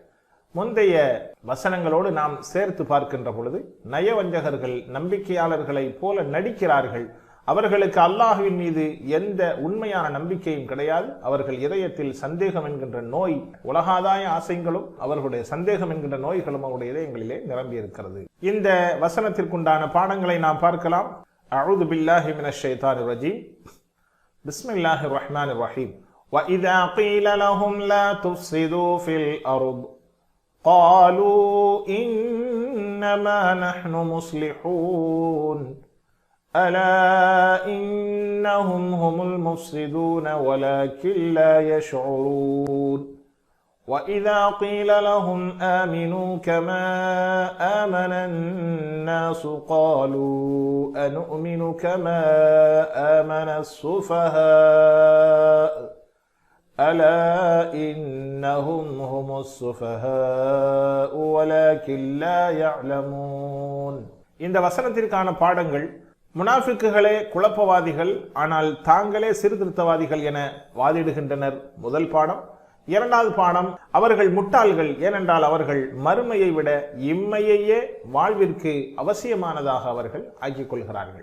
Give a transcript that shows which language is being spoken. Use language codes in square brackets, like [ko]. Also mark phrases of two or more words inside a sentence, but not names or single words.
[ta] முந்தைய வசனங்களோடு நாம் சேர்த்து பார்க்கின்ற பொழுது, நயவஞ்சகர்கள் நம்பிக்கையாளர்களை போல நடிக்கிறார்கள், அவர்களுக்கு அல்லாஹ்வின் மீது எந்த உண்மையான நம்பிக்கையும் கிடையாது, அவர்கள் இதயத்தில் சந்தேகம் என்கின்ற நோய், உலகாதாய ஆசைகளும் அவர்களுடைய சந்தேகம் என்கின்ற நோய்களும் அவருடைய இதயங்களிலே நிரம்பி இருக்கிறது. இந்த வசனத்திற்குண்டான பாடங்களை நாம் பார்க்கலாம். [ar] أعوذ بالله من الشيطان الرجيم. بسم الله الرحمن الرحيم. وَإِذَا قِيلَ لَهُمْ لَا تُفْسِدُوا فِي الْأَرْضِ قَالُوا إِنَّمَا نَحْنُ مُصْلِحُونَ أَلَا إِنَّهُمْ هُمُ الْمُفْسِدُونَ وَلَكِنْ لَا يَشْعُرُونَ وَإِذَا قِيلَ لَهُمْ آمِنُوا كَمَا آمَنَ النَّاسُ قَالُوا أَنُؤْمِنُ كَمَا آمَنَ السُّفَهَاءُ أَلَا إِنَّهُمْ هُمُ السُّفَهَاءُ وَلَكِنْ لَا يَعْلَمُونَ. [ta] இந்த வசனத்திற்கான பாடங்கள், முனாஃபிக்குகளே குழப்பவாதிகள், ஆனால் தாங்களே சீர்திருத்தவாதிகள் என வாதிடுகின்றனர். முதல் பாடம். 2வது பாடம், அவர்கள் முட்டாள்கள், ஏனென்றால் அவர்கள் மறுமையை விட இம்மையையே வாழ்விற்கு அவசியமானதாக அவர்கள் ஆக்கிக் கொள்கிறார்கள்.